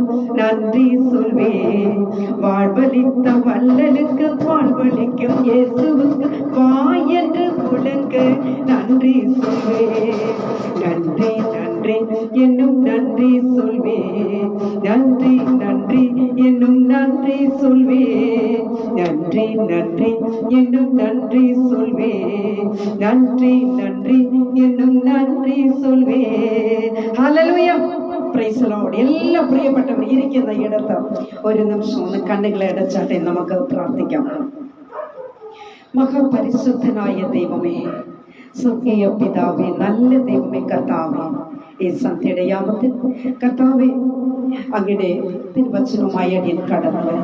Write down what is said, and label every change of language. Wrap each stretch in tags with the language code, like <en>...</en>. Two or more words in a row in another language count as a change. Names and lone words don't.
<ta>நன்றி சொல்வே, வாழ்வளித்த வல்லலுக்கு வாழ்வளிக்கும் இயேசுவுக்கு வாய் என்று முழங்க நன்றி சொல்வே, நன்றி நன்றி என்னும் நன்றி சொல்வே, நன்றி நன்றி என்னும் நன்றி சொல்வே, நன்றி நன்றி என்னும் நன்றி சொல்வே, நன்றி நன்றி என்னும் நன்றி சொல்வே.</ta> <ml>ഹല്ലേലൂയ,</ml> <en>praise the Lord.</en> <ml>എല്ലാ പ്രിയപ്പെട്ടവർ ഇരിക്കുന്ന ഇടത്ത് ഒരു നിമിഷം ഒന്ന് കണ്ണുകളെ അടച്ചാട്ടെ, നമുക്ക് പ്രാർത്ഥിക്കാം. മഹാപരിശുദ്ധനായ ദൈവമേ, സ്വർഗീയ പിതാവേ, നല്ല ദൈവമേ, കർത്താവേ, ഈ സന്ധ്യയുടെ യാമത്തിൽ കർത്താവേ അങ്ങയുടെ തിരുവചനവുമായി അടിയൻ കടന്നു വരും.</ml>